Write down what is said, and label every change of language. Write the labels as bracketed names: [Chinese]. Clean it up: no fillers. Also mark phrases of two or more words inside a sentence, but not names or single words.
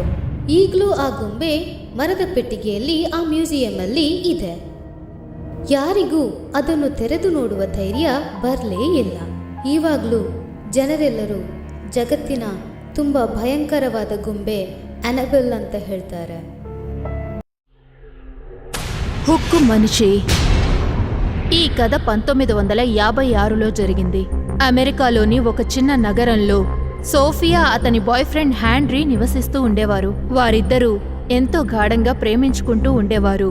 [Kannada] ಈಗಲೂ ಆ ಗೊಂಬೆ ಮರದ ಪೆಟ್ಟಿಗೆಯಲ್ಲಿ ಆ ಮ್ಯೂಸಿಯಂನಲ್ಲಿ ಇದೆ. ಯಾರಿಗೂ ಅದನ್ನು ತೆರೆದು ನೋಡುವ ಧೈರ್ಯ ಬರಲೇ ಇಲ್ಲ. ಇವಾಗಲೂ ಜನರೆಲ್ಲರೂ ಜಗತ್ತಿನ ತುಂಬ ಭಯಂಕರವಾದ ಗೊಂಬೆ ಅನಬೆಲ್ ಅಂತ ಹೇಳ್ತಾರೆ. [Telugu] హుక్కు మనిషి. ఈ కథ 1956లో జరిగింది. అమెరికాలోని ఒక చిన్న నగరంలో సోఫియా అతని బాయ్ ఫ్రెండ్ హ్యాండ్రీ నివసిస్తూ ఉండేవారు. వారిద్దరూ ఎంతో గాఢంగా ప్రేమించుకుంటూ ఉండేవారు.